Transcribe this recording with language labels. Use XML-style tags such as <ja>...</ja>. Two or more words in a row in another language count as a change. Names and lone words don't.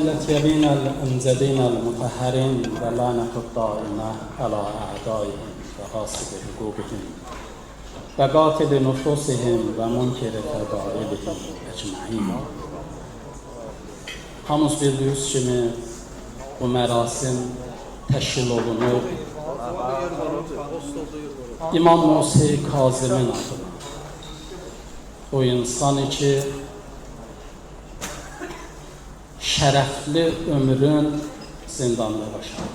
<ar>المطهرين الأمجدين المطهرين ولعنة الدائمة على أعدائهم وغاصب حقوقهم وقاتل نفوسهم ومنكر فضائلهم أجمعين.</ar> <az>Hamımız bildiyiniz kimi bu mərasim təşkil olunur İmam Musa Kazımın adına. O insan ki şərəfli ömrün zindanına başladı.</az>